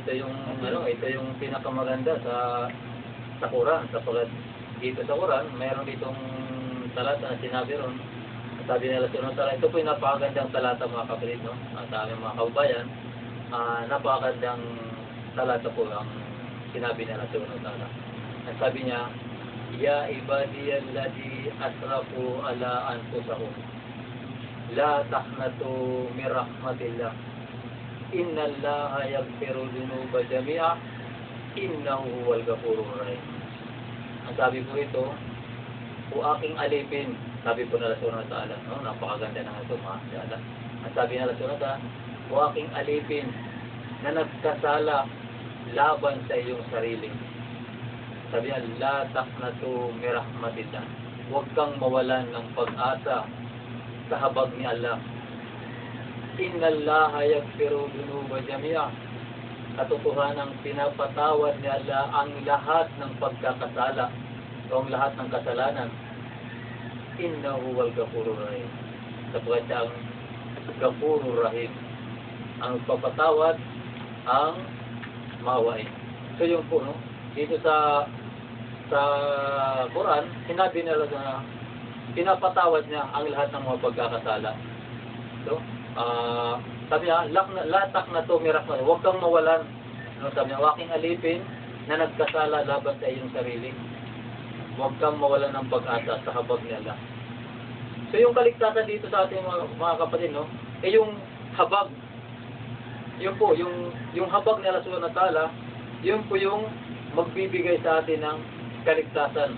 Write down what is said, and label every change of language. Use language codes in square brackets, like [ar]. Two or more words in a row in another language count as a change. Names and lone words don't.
[tl] Ito yung pinakamaganda sa Quran, sapagkat dito sa Quran, mayroon ditong talata na sinabi ron. Sabi nila sunod talata, ito po yung napakagandang talata mga kapatid, no? Sa aming mga kaubayan, napakagandang talata po ang sinabi nila sunod talata. Ang sabi niya, [ar] يا عبادي الذين أسرفوا على أنفسهم لا تقنطوا من رحمة الله. إن الله يغفر الذنوب جميعا إنه هو الغفور الرحيم. [tl] Ang sabi po ito, o aking alipin, sabi po na [ar] الله سبحانه وتعالى, [tl] no? Napakaganda ng ito, mashallah. Ang sabi na [ar] الله سبحانه وتعالى, [tl] o aking alipin na nagkasala laban sa iyong sarili. Sabi niya, [ar] لا تقنطوا من رحمة الله. [tl] Huwag kang mawalan ng pag-asa sa habag ni Allah. [ar] إن الله يغفر الذنوب جميعا. [tl] Katotohanang pinapatawad ni Allah ang lahat ng pagkakasala o ang lahat ng kasalanan. [ar] إنه هو الغفور الرحيم. [tl] Sapagkat siya ang [ar] الغفور الرحيم. [tl] Ang papatawad, ang maawain. So yung po, no? Dito sa Quran, sinabi nila na pinapatawad niya ang lahat ng mga pagkakasala. So, sabi niya, [ar] لا تقنطوا من رحمة الله. [tl] Huwag kang mawalan. No, sabi niya, waking alipin na nagkasala laban sa iyong sarili. Huwag kang mawalan ng pag-asa sa habag ni Allah. So yung kaligtasan dito sa ating mga kapatid, no, eh yung habag. Yun po, yung habag ni [ar] الله سبحانه وتعالى, [tl] yun po yung magbibigay sa atin ng kaligtasan.